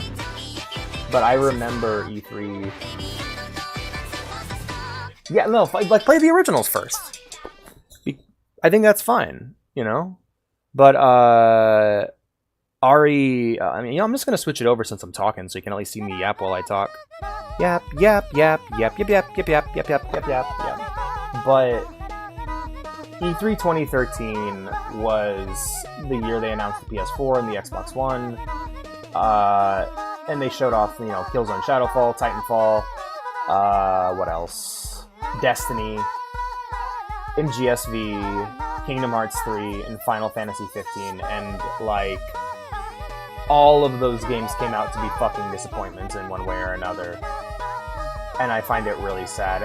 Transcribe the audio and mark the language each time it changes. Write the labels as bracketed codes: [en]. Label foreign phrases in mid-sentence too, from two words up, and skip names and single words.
[en] But I remember E3... Yeah, no, like, play the originals first. I think that's fine, you know? But, Ari... I'm just gonna switch it over since I'm talking, so you can at least see me yap while I talk. Yap, yap, yap, yap, yap, yap, yap, yap, yap, yap, yap, yap, yap. But... E3 2013 was the year they announced the PS4 and the Xbox One, and they showed off, Killzone Shadowfall, Titanfall, what else? Destiny, MGSV, Kingdom Hearts 3, and Final Fantasy 15, and, like, all of those games came out to be fucking disappointments in one way or another, and I find it really sad.